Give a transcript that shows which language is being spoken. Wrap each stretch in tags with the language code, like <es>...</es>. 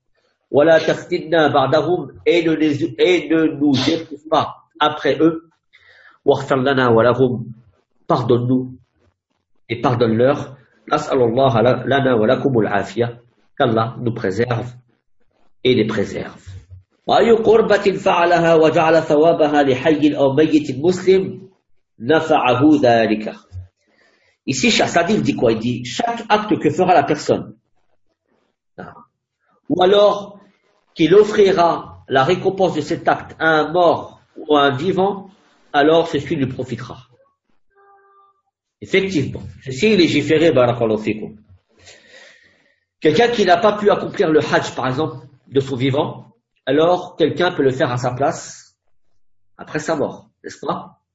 <ar>« Wa la taftinna ba'dahum</ar> <fr>» et ne nous éprouve pas après eux. «</fr> <ar>Wa ghfir lana wa lahum</ar> <fr>» pardonne-nous et pardonne-leur. «</fr> <ar>Nas'alullah lana wa lakum al-afiyah</ar> <fr>» qu'Allah nous préserve et les préserve.</fr> <ar>وأي قربة فعلها وجعل ثوابها لحي أو ميت مسلم نفعه ذلك.</ar> <fr>Ici, Chassadif dit quoi? Il dit, chaque acte que fera la personne, ou alors qu'il offrira la récompense de cet acte à un mort ou à un vivant, alors ceci lui profitera. Effectivement, ceci est légiféré, barakallahu fikum. Quelqu'un qui n'a pas pu accomplir le hajj, par exemple, de son vivant, alors, quelqu'un peut le faire à sa place après sa mort, n'est-ce pas?</fr>